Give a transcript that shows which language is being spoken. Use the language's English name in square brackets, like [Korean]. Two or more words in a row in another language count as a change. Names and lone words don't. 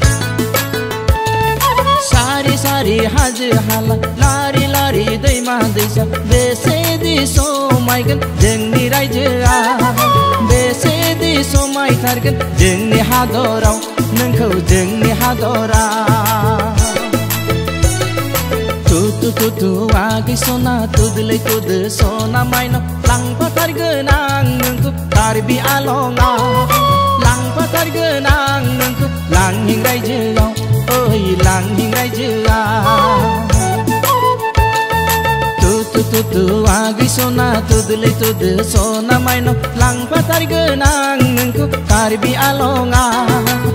[Bodo] सारि सारि हाजो हाला लारि लारि दैमा दैसा बेसेदि समायगोन जोंनि रायजोआ बेसेदि समायथारगोन जोंनि हादराव नोंखौ जोंनि हादराव [Karbi] tu agi sona tudle tud sona maino lang patar genang nengku tarbi alonga lang patar genang nengku lang hingrai jengau oi lang hingrai jengau tu agi sona tudle tud sona maino lang patar genang nengku tarbi alonga